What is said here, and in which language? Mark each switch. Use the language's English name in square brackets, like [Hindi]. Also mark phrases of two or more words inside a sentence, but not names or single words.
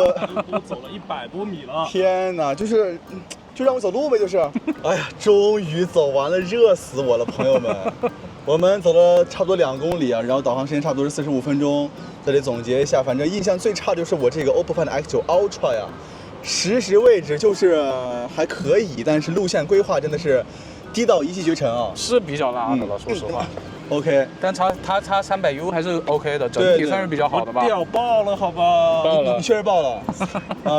[Chinese] 走了100多米了。天哪，就讓我走路唄，就是。哎呀，終於走完了，熱死我了，朋友們。我們走了差不多2公里啊，然後導航時間差不多是45分鐘。這裡總結一下，反正印象最差就是我這個 OPPO Find X9 Ultra 呀，實時位置就是還可以，但是路線規劃真的是低到一騎絕塵啊，是比較拉的了，說實話。OK， 但它300U 還是 OK 的，整體算是比較好的吧。屌爆了，好吧？爆了，你確實爆了。